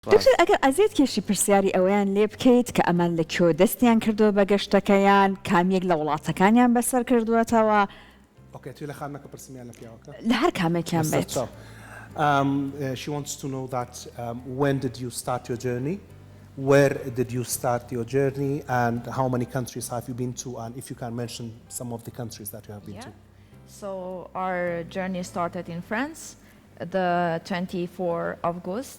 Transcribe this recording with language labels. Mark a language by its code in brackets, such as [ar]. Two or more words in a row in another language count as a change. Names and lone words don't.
[ckb] دکتۆر ئەگەر ئازیێت کێشی پرسیاری ئەوەیان لێ بکەیت کە ئەمان لە کێوە دەستیان کردووە بە گەشتەکەیان کامێک لە وڵاتەکانیان بەسەر کردووەتەوە لە هەر کامێکیان بێت. [en] She wants to know that when did you start your journey? Where did you start your journey and how many countries have you been to, and if you can mention some of the countries that you have been to. So our journey started in France the 24th of August.